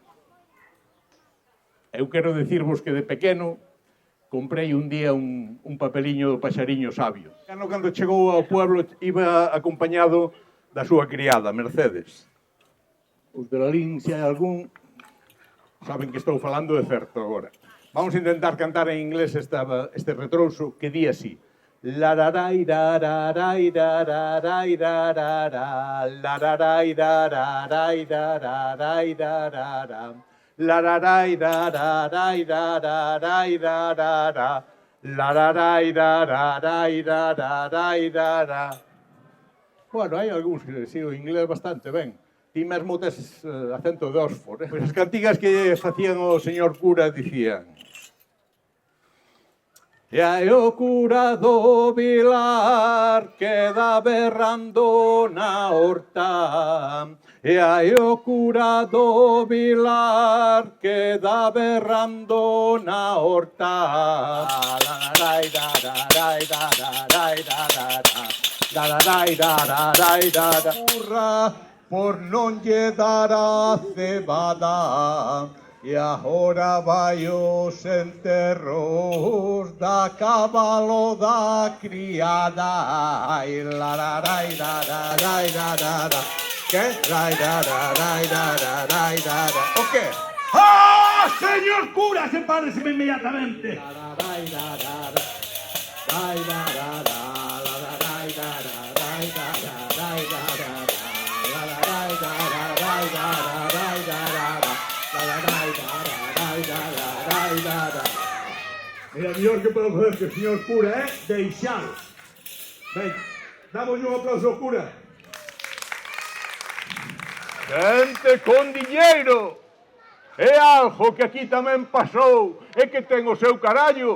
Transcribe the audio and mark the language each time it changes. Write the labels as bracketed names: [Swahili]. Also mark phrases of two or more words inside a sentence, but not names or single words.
[Galician] Eu quero dicirvos que de pequeno comprei un día un papeliño do paxariño sabio. Cando chegou ao pueblo iba acompañado da súa criada, Mercedes. Os de Lalín, se hai algún, saben que estou falando de certo agora. Vamos a intentar cantar en inglés este retrouso que di así. Lararai rararai rararai rarara, lararai rararai rararai rarara, lararai rararai rararai rarara, lararai rararai rararai rarara. Bueno, hai algúns que sigo inglés bastante ben. Ti mesmo tes acento de Oxford. Pois as cantigas que facían o señor cura dicían: e hai o cura do Vilar que dá berrando na horta. E hai o cura do Vilar que dá berrando na horta. Lararai, lararai, lararai, lararai, lararai, lararai, lararai. Curra por non lle dar a cebada. E agora vai os enterros da cabalo da criada. Ai, lararai, lararai, lararai. Que? Rai, lararai, lararai, lararai. O que? [Spanish] ¡Ah, señor cura! ¡Sepárese inmediatamente! Lararai, lararai. Rai, lararai, lararai, lararai, lararai, lararai. Lararai, lararai, lararai, lararai. [Galician] Mira, mellor que podemos fazer que o señor cura é deixalo. Ben, damos un aplauso ao cura. Xente con diñeiro. É algo que aquí tamén pasou e que ten o seu carallo.